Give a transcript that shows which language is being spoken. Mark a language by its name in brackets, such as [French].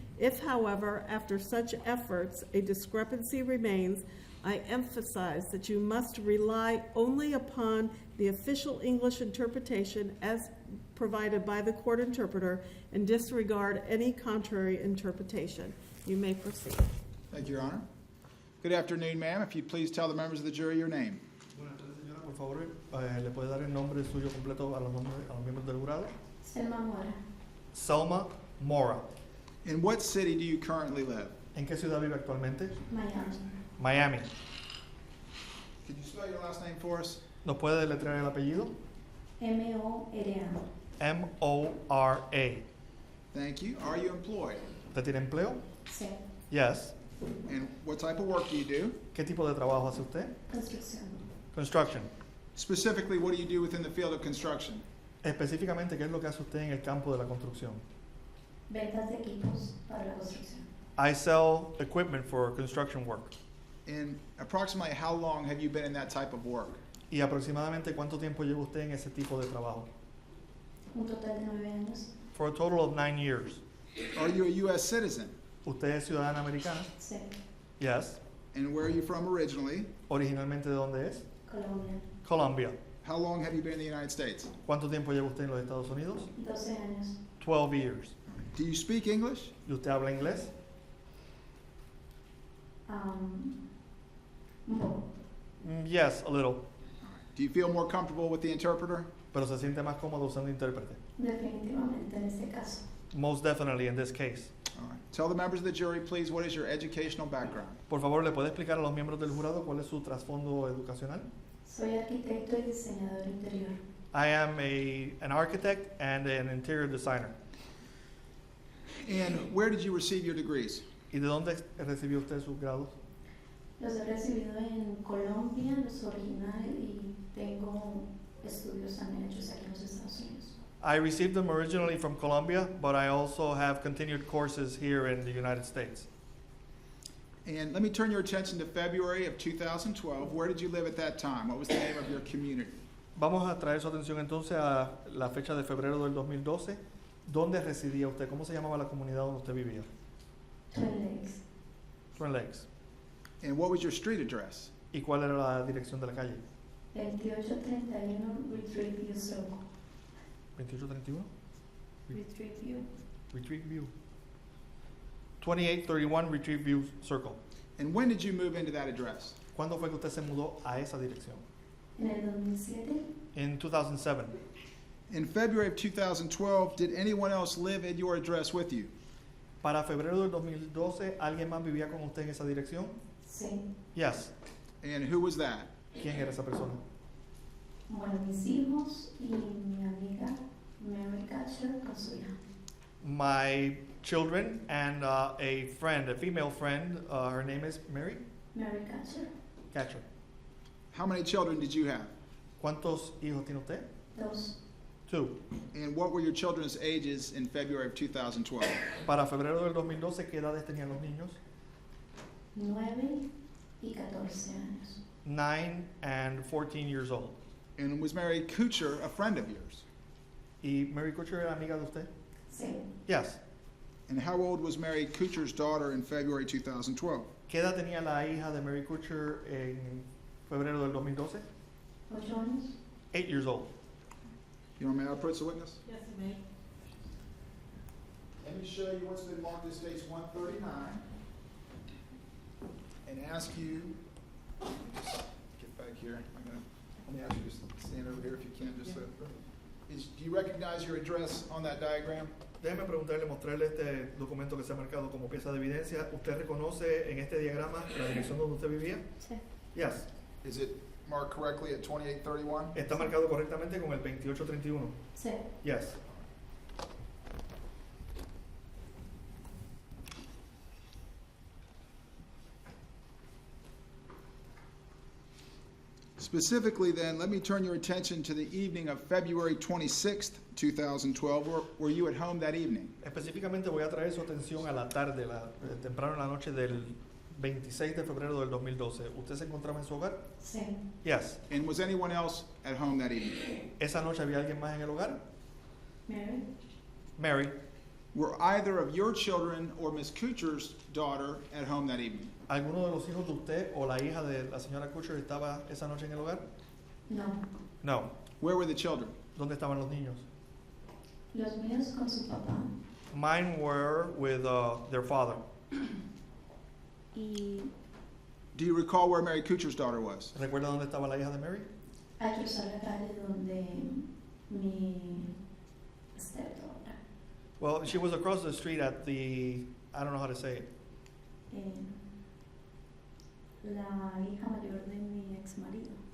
[English] If, however, after such efforts, a discrepancy remains, I emphasize that you must rely only upon the official English interpretation as provided by the court interpreter and disregard any contrary interpretation. You may proceed. Thank you, Your Honor. Good afternoon, ma'am. If you'd please tell the members of the jury your name. [Spanish] Buenas tardes, señora. Por favor, ¿le puede dar el nombre suyo completo a los miembros del jurado? Selma Mora. [English] Selma Mora. In what city do you currently live? [Spanish] ¿En qué ciudad vive actualmente? Miami. [English] Miami. Could you spell your last name for us? [Spanish] ¿Nos puede deletrear el apellido? M-O-R-A. [English] M-O-R-A. Thank you. Are you employed? [Spanish] ¿Usted tiene empleo? Sí. [English] Yes. And what type of work do you do? [Spanish] ¿Qué tipo de trabajo hace usted? Construcción. [English] Construction. Specifically, what do you do within the field of construction? [Spanish] Específicamente, ¿qué es lo que hace usted en el campo de la construcción? Ventas de equipos para la construcción. [English] I sell equipment for construction work. And approximately how long have you been in that type of work? [Spanish] ¿Y aproximadamente cuánto tiempo lleva usted en ese tipo de trabajo? Un total de 9 años. [English] for a total of 9 years. Are you a U.S. citizen? [Spanish] ¿Usted es ciudadana americana? Sí. [English] Yes. And where are you from originally? [Spanish] ¿Originalmente de dónde es? Colombia. [English] Colombia. How long have you been in the United States? [Spanish] ¿Cuánto tiempo lleva usted en los Estados Unidos? 12 años. [English] 12 years. Do you speak English? [Spanish] ¿Y usted habla inglés? Un poco. [English] Yes, a little. Do you feel more comfortable with the interpreter? [Spanish] Pero se siente más cómodo usando intérprete. Definitivamente en este caso. [English] Most definitely in this case. All right. Tell the members of the jury, please, what is your educational background? [Spanish] Por favor, ¿le puede explicar a los miembros del jurado cuál es su trasfondo educacional? Soy arquitecto y diseñador interior. [English] I am an architect and an interior designer. And where did you receive your degrees? [Spanish] ¿Y de dónde recibió usted sus grados? Los he recibido en Colombia, los originales, y tengo estudios también hechos aquí en los Estados Unidos. [English] I received them originally from Colombia, but I also have continued courses here in the United States. And let me turn your attention to February of 2012. Where did you live at that time? What was the name of your community? [Spanish] Vamos a traer su atención entonces a la fecha de febrero del 2012. ¿Dónde residía usted? ¿Cómo se llamaba la comunidad donde usted vivía? Twin Lakes. [English] Twin Lakes. And what was your street address? [Spanish] ¿Y cuál era la dirección de la calle? 2831 Retreat View Circle. [English] 2831? Retreat View. Retreat View. 2831 Retreat View Circle. And when did you move into that address? [Spanish] ¿Cuándo fue que usted se mudó a esa dirección? En el 2007. [English] In 2007. In February of 2012, did anyone else live at your address with you? [Spanish] Para febrero del 2012, ¿alguien más vivía con usted en esa dirección? Sí. [English] Yes. And who was that? [Spanish] ¿Quién era esa persona? Bueno, mis hijos y mi amiga Mary Catcher con su hija. [English] My children and a friend, a female friend, her name is Mary Mary Catcher. Catcher. How many children did you have? [Spanish] ¿Cuántos hijos tiene usted? 2. [English] 2. And what were your children's ages in February of 2012? [Spanish] Para febrero del 2012, ¿qué edades tenían los niños? 9 y 14 años. [English] 9 and 14 years old. And was Mary Kuchar a friend of yours? [Spanish] ¿Y Mary Kutcher era amiga de usted? Sí. [English] Yes. And how old was Mary Kuchar's daughter in February 2012? [Spanish] ¿Qué edad tenía la hija de Mary Kutcher en febrero del 2012? 8 años. [English] 8 years old. You want me to approach the witness? Yes, you may. Let me show you what's been marked as case 139 and ask you, just get back here. Let me ask you to stand over here if you can. Do you recognize your address on that diagram? [Spanish] Déjeme preguntarle, mostrarle este documento que se ha marcado como pieza de evidencia. ¿Usted reconoce en este diagrama la dirección donde usted vivía? Sí. [English] Yes. Is it marked correctly at 2831? [Spanish] ¿Está marcado correctamente con el 2831? Sí. [English] Yes. Specifically then, let me turn your attention to the evening of February 26th, 2012. Were you at home that evening? [Spanish] Específicamente voy a traer su atención a la tarde, temprano en la noche del 26 de febrero del 2012. ¿Usted se encontraba en su hogar? Sí. [English] Yes. And was anyone else at home that evening? [Spanish] ¿Esa noche había alguien más en el hogar? Mary. [English] Mary. Were either of your children or Miss Kuchar's daughter at home that evening? [Spanish] ¿Alguno de los hijos de usted o la hija de la señora Kutcher estaba esa noche en el hogar? No. [English] No. Where were the children? [Spanish] ¿Dónde estaban los niños? Los míos con su papá. [English] Mine were with their father. [Spanish] Y [English] Do you recall where Mary Kuchar's daughter was? [Spanish] ¿Recuerda dónde estaba la hija de Mary? hay que cruzar la calle donde mi [English] stepdaughter. Well, she was across the street at the, I don't know how to say it. [Spanish] La hija mayor de mi ex marido.